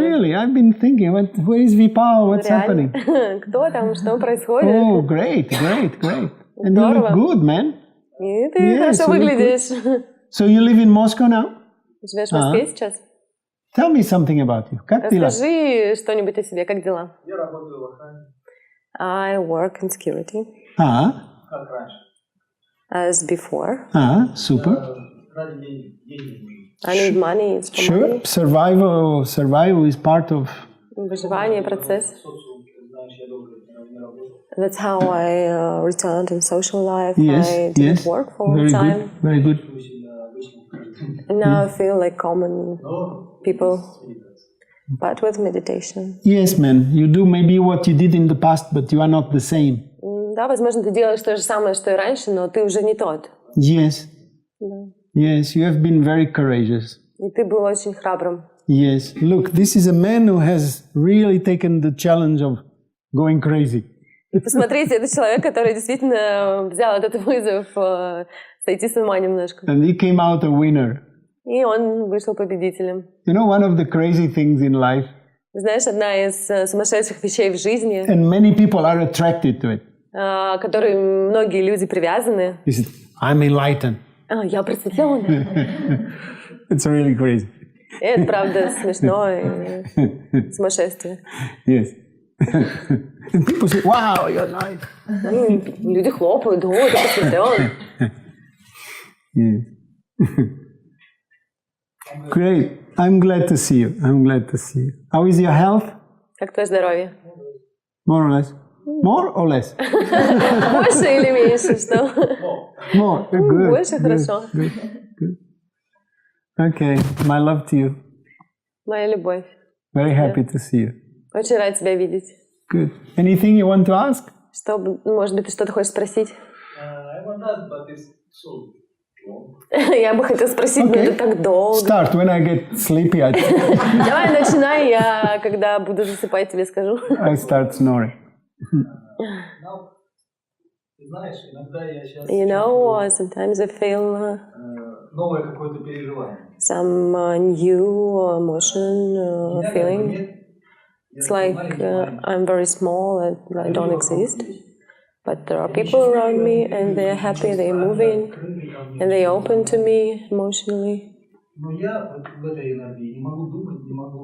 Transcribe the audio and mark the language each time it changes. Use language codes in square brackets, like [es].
[en] Really, I've been thinking, where is Vipal? What's happening? [ru] Кто там? Что происходит? [en] Oh, great. And you look good, man. [ru] И ты хорошо выглядишь. [en] So you live in Moscow now? [ru] Живешь в Москве сейчас? [en] Tell me something about you. [ru] Как дела? Расскажи что-нибудь о себе. Как дела? Я работаю в охране. [en] I work in security. [ru] Как раньше. [en] As before. Super. [ru] Ради денег. [en] I need money. It's for Sure. money. Survival is part of... [ru] Выживание, процесс. Социум, знаешь, я долго не работал. [en] That's how I returned in social life. Yes, I didn't work for a long time. Very good. And now I feel like common people, but with meditation. Yes, man. You do maybe what you did in the past, but you are not the same. [ru] Да, возможно, ты делаешь то же самое, что и раньше, но ты уже не тот. [en] Yes. [ru] Да. [en] Yes, you have been very courageous. [ru] И ты был очень храбрым. [en] Yes. Look, this is a man who has really taken the challenge of going crazy. [ru] И посмотрите, это человек, который действительно взял этот вызов сойти с ума немножко. [en] And he came out a winner. [ru] И он вышел победителем. [en] You know, one of the crazy things in life, [ru] Знаешь, одна из сумасшедших вещей в жизни, [en] and many people are attracted to it, [ru] к которой многие люди привязаны. [en] is I'm enlightened. [ru] Я просветленная. [en] It's really crazy. [ru] И это правда смешно и сумасшествие. [en] Yes. And people say, wow, you're nice. [ru] Люди хлопают, о, ты посвящен. [en] Yes. Great. I'm glad to see you. I'm glad to see you. How is your health? [ru] Как твое здоровье? [en] More or less. More or less? [ru] Больше или меньше, что? [en] More. Good. [ru] Больше, [en] good, [ru] хорошо. [en] Good. Good. Okay. My love to you. [ru] Моя любовь. [en] Very happy to see you. [ru] Очень рад тебя видеть. [en] Good. Anything you want to ask? [ru] Что, может быть, ты что-то хочешь спросить? [en] I want that, but it's so long. [ru] Я бы хотела спросить, но это так долго. [en] Start when I get sleepy. [ru] Давай начинай, я когда буду засыпать, тебе скажу. [en] I start snoring. [ru] Now, ты знаешь, иногда я сейчас [en] You know, sometimes I feel [ru] новое какое-то переживание. [en] some new emotion, feeling. It's like I'm very small and I don't exist. But there are people around me and they're happy, they're moving, and they're open to me emotionally. [ru] Но я в этой энергии не могу думать, не могу.